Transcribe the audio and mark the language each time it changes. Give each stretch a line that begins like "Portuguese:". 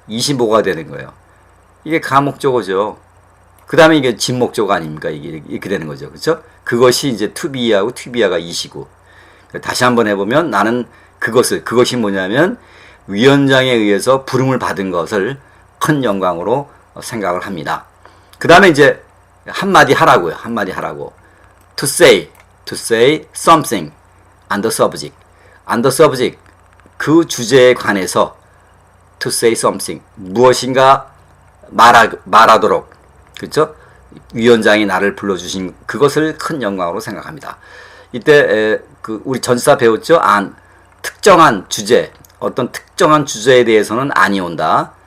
Korean: 이시 뭐가 되는 거예요? 이게 가목적어죠. 그 다음에 이게 진목적어 아닙니까? 이게 이렇게 되는 거죠. 그렇죠? 그것이 이제 to be하고 to be가 이시고. 다시 한번 해보면 나는 그것이 뭐냐면 위원장에 의해서 부름을 받은 것을 큰 영광으로 생각을 합니다. 그 다음에 이제 한마디 하라고요. 한마디 하라고.
English: To say something on the subject. on the subject.
Korean: 그 주제에 관해서
English: to say something.
Korean: 무엇인가 말하도록. 그렇죠? 위원장이 나를 불러주신 그것을 큰 영광으로 생각합니다. 이때 우리 전치사 배웠죠? 특정한 주제, 어떤 특정한 주제에 대해서는 안이 온다.